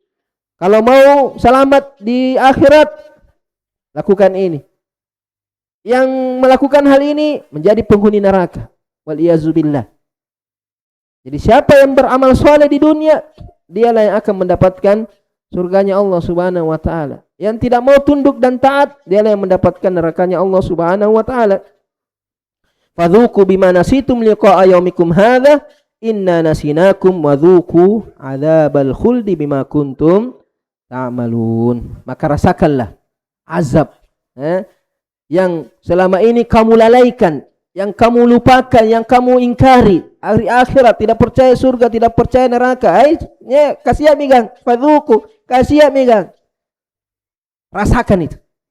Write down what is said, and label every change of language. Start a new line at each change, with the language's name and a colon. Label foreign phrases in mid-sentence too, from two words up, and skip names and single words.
Indonesian: Kalau mau selamat di akhirat, lakukan ini. yang melakukan hal ini menjadi penghuni neraka. Waliyazubillah. Jadi siapa yang beramal soleh di dunia, dialah yang akan mendapatkan surganya Allah
Arabic: سبحانه وتعالى.
Indonesian: Yang tidak mau tunduk dan taat, dialah yang mendapatkan nerakanya Allah
Arabic: سبحانه وتعالى. فذوقوا بما نسيتم لقاء يومكم هذا إنا نسيناكم وذوقوا عذاب الخلد بما كنتم تعملون.
Indonesian: Maka rasakanlah azab yang selama ini kamu lalaikan, yang kamu lupakan, yang kamu ingkari. Hari akhirat, tidak percaya surga, tidak percaya neraka. Kasih migang, fadzuqu, kasih migang. Rasakan itu.